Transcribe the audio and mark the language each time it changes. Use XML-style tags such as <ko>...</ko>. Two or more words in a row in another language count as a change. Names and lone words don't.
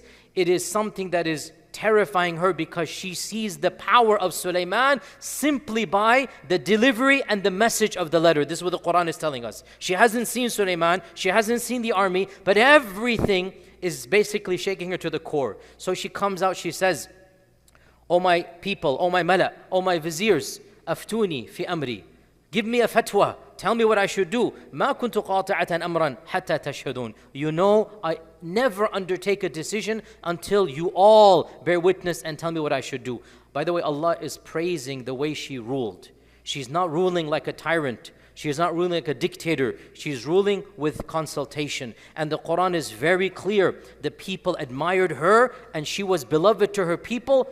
<en>It is something that is terrifying her because she sees the power of Suleiman simply by the delivery and the message of the letter. This is what the Qur'an is telling us. She hasn't seen Suleiman, she hasn't seen the army, but everything is basically shaking her to the core. So she comes out, she says, O my people, O my mala, O my viziers,</en> <ar>أفتوني في أمري.</ar> <en>Give me a fatwa. Tell me what I should do.</en> <ar>ما كنت قاطعة أمرا حتى تشهدون.</ar> <en>You know, I never undertake a decision until you all bear witness and tell me what I should do. By the way, Allah is praising the way she ruled. She's not ruling like a tyrant. She is not ruling like a dictator. She's ruling with consultation. And the Quran is very clear. The people admired her and she was beloved to her people.</en>